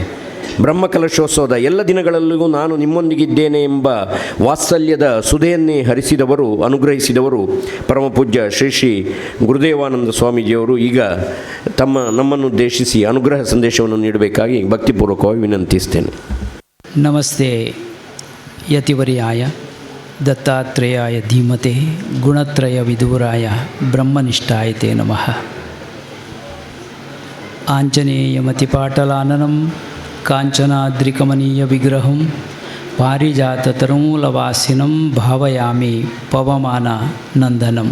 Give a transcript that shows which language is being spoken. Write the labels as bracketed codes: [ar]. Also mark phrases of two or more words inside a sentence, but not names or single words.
[kn] ಬ್ರಹ್ಮಕಲಶೋತ್ಸವದ ಎಲ್ಲ ದಿನಗಳಲ್ಲೂ ನಾನು ನಿಮ್ಮೊಂದಿಗಿದ್ದೇನೆ ಎಂಬ ವಾತ್ಸಲ್ಯದ ಸುಧೆಯನ್ನೇ ಹರಿಸಿದವರು, ಅನುಗ್ರಹಿಸಿದವರು ಪರಮಪೂಜ್ಯ ಶ್ರೀ ಶ್ರೀ ಗುರುದೇವಾನಂದ ಸ್ವಾಮೀಜಿಯವರು ಈಗ ನಮ್ಮನ್ನುದ್ದೇಶಿಸಿ ಅನುಗ್ರಹ ಸಂದೇಶವನ್ನು ನೀಡಬೇಕಾಗಿ ಭಕ್ತಿಪೂರ್ವಕವಾಗಿ ವಿನಂತಿಸ್ತೇನೆ. [sa] ನಮಸ್ತೆ ಯತಿವರ್ಯಾಯ ದತ್ತಾತ್ರೇಯಾಯ ಧೀಮತೆ ಗುಣತ್ರಯ ವಿದೂರಾಯ ಬ್ರಹ್ಮನಿಷ್ಠಾಯತೆ ನಮಃ. ಆಂಜನೇಯಮತಿಪಾಟಲಾನನಂ ಕಾಂಚನಾದ್ರಿಕಮನೀಯ ವಿಗ್ರಹಂ ಪಾರಿಜಾತತರುಮೂಲವಾಸಿನಂ ಭಾವಯಾಮಿ ಪವಮಾನ ನಂದನಂ.